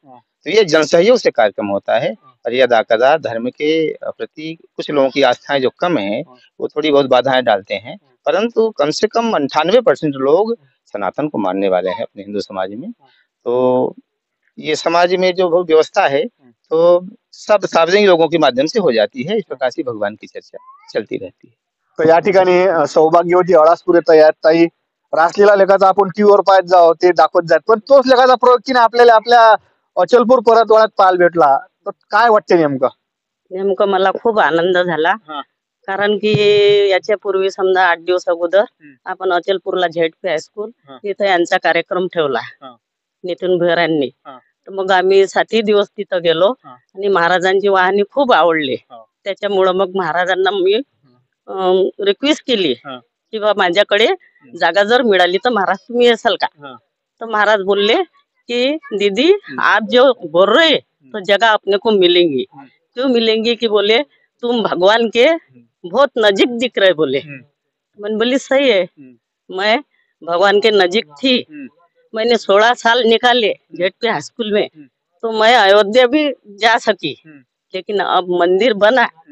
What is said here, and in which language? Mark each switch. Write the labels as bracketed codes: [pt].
[hi] तो ये जनसहयोग से कार्यक्रम होता है और ये अदा धर्म के प्रति कुछ लोगों की आस्थाएँ जो कम हैं, वो थोड़ी बहुत बाधाएँ डालते हैं। परंतु कम से कम 98% लोग सनातन को मानने वाले हैं अपने हिंदू समाज में। तो ये समाज में जो व्यवस्था है, तो सब सार्वजनिक लोगों के माध्यम से हो जाती है। इस प्रकार से भगवान की चर्चा चलती रहती है। [mr] तर या ठिकाणी सौभाग्यवती अळासपुरे या ताई रासलीला लेखाचा आपण टीव्हीवर पाहत जाऊ, ते दाखवत जात, पण तोच लेखाचा प्रयोग की आपल्याला आपल्या अचलपूर परतवाड्यात पाहायला भेटला, तर काय वाटते नेमकं? नेमकं मला खूप आनंद झाला, कारण की याच्यापूर्वी समजा 8 दिवस अगोदर आपण अचलपूरला झेडपी हायस्कूल तिथे यांचा कार्यक्रम ठेवला नितीन भुयार यांनी. तर मग आम्ही 7 दिवस तिथं गेलो आणि महाराजांची वाहनी खूप आवडली. त्याच्यामुळे मग महाराजांना मी रिक्वेस्ट केली की बा माझ्याकडे जागा जर मिळाली तर महाराज तुम्ही येसाल का? [hi] तो महाराज [mr] बोलले [hi] कि दीदी आप जो बोल रहे तो जगह अपने को मिलेंगी. क्यों मिलेंगी? कि बोले तुम भगवान के बहुत नजीक दिख रहे बोले. मैंने बोली सही है, मैं भगवान के नजीक थी. मैंने 16 साल निकाले जेडपी हाई स्कूल में, तो मैं अयोध्या भी जा सकी, लेकिन अब मंदिर बना.